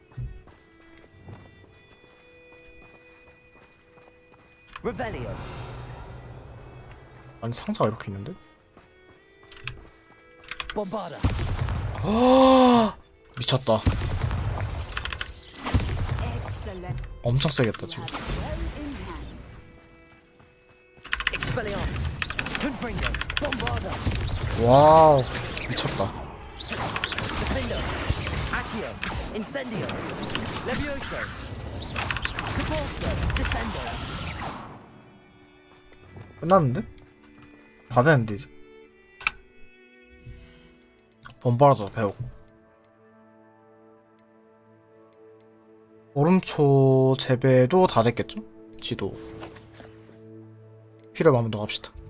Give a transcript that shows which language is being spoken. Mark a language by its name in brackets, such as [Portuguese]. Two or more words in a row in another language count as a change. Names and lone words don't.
[Latin] Revelio. [Korean] 아니 상자가 이렇게 있는데? [Latin] Bombarda. [Korean] 미쳤다. 엄청 세겠다 지금. [Latin] Expelliarmus. Confringo. Bombarda. [Korean] 와우 미쳤다. [Latin] Defendo. Accio. Incendio. Levioso. Capulso. Descendo. [Korean] 끝났는데? 다 되는데 이제. 본바라도 배우고 오름초 재배도 다 됐겠죠? 지도 필요하면 한번 더 갑시다.